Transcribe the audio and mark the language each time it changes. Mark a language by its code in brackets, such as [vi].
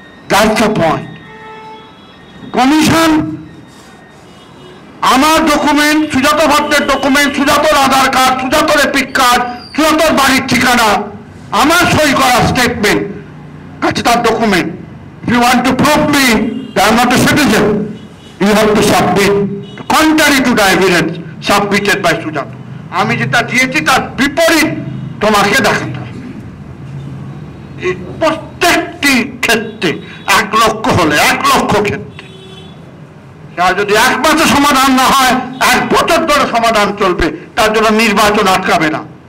[en] That's the point. Commission [bn] আমার document, সুজাত ভট্টের document, সুজাতর আধার card, সুজাতর epic card, সুজাতর বাড়ির ঠিকানা, আমার সই করা স্টেটমেন্ট আছে তার document. [en] If you want to prove me that I am not a citizen, you have to submit contrary to the evidence submitted by Sujato. [bn] আমি যেটা দিয়েছি তার বিপরীত তোমাকে দেখাতে হবে। এই প্রত্যেকটি ক্ষেত্রে 1 লক্ষ হলে 1 লক্ষ ক্ষেত্রে, যদি 1 মাসে সমাধান না হয় 1 বছর ধরে সমাধান চলবে, তার জন্য নির্বাচন আটকাবে না।